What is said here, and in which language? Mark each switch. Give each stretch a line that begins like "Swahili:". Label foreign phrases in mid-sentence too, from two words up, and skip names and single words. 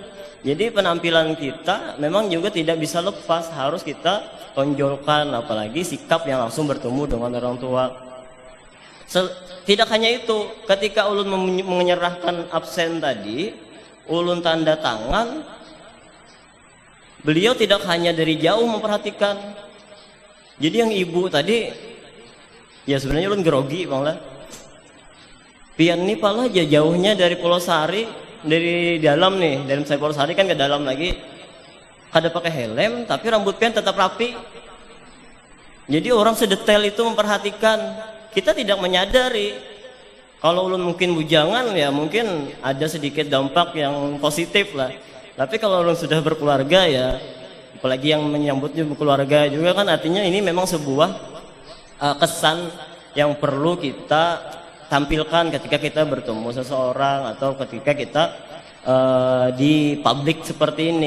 Indonesian: Jadi penampilan kita memang juga tidak bisa lepas, harus kita tonjolkan, apalagi sikap yang langsung bertemu dengan orang tua. Tidak hanya itu, ketika ulun menyerahkan absen tadi, ulun tanda tangan, beliau tidak hanya dari jauh memperhatikan. Jadi yang ibu tadi,
Banjar: ya sebenarnya ulun grogi bang lah. Pian ini pala jauhnya dari Pulau Sari, dari dalam nih, dari Pulau Sari kan ke dalam lagi, kada pakai helm, tapi rambut pian tetap rapi.
Indonesian: Jadi orang sedetail itu memperhatikan. Kita tidak menyadari kalau ulun mungkin bujangan, ya mungkin ada sedikit dampak yang positif lah. Tapi kalau ulun sudah berkeluarga, ya apalagi yang menyambutnya berkeluarga juga kan, artinya ini memang sebuah kesan yang perlu kita tampilkan ketika kita bertemu seseorang atau ketika kita di publik seperti ini.